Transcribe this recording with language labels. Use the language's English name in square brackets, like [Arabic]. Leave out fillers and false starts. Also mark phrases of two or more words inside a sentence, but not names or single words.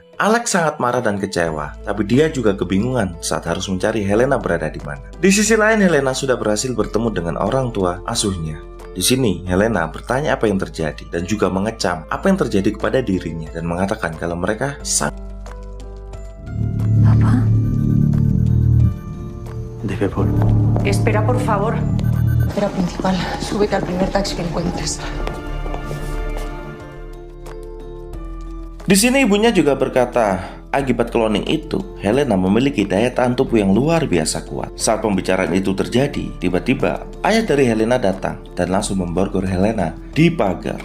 [Indonesian] Alex sangat marah dan kecewa, tapi dia juga kebingungan saat harus mencari Helena berada di mana. Di sisi lain, Helena sudah berhasil bertemu dengan orang tua asuhnya. Di sini, Helena bertanya apa yang terjadi dan juga mengecam apa yang terjadi kepada dirinya dan mengatakan kalau mereka [Spanish] Papá. Debe por... Espera, por favor. Carretera principal. Súbete al primer taxi que encuentres. [Indonesian] Di sini ibunya juga berkata, akibat cloning itu, Helena memiliki daya tahan tubuh yang luar biasa kuat. Saat pembicaraan itu terjadi, tiba-tiba ayah dari Helena datang dan langsung memborgol Helena di pagar.